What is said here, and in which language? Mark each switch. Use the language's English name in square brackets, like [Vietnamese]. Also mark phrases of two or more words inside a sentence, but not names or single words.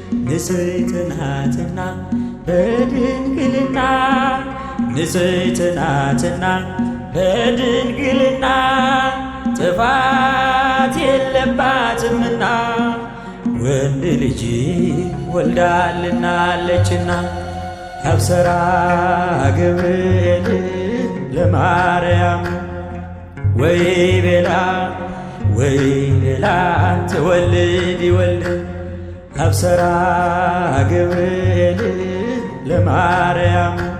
[Amharic] ንጽሕት ናትና በድንግልና፣ ንጽሕት ናትና በድንግልና፣ ጥፋት የለባትምና፣ ወንድ ልጅ ወልዳልናለችና። [Geez] አብሰራ ገብርኤል ለማርያም ወይ ቤላ፣ ወይ ቤላ ትወልድ ይወልድ። አብሰራ ገብርኤል ለማርያም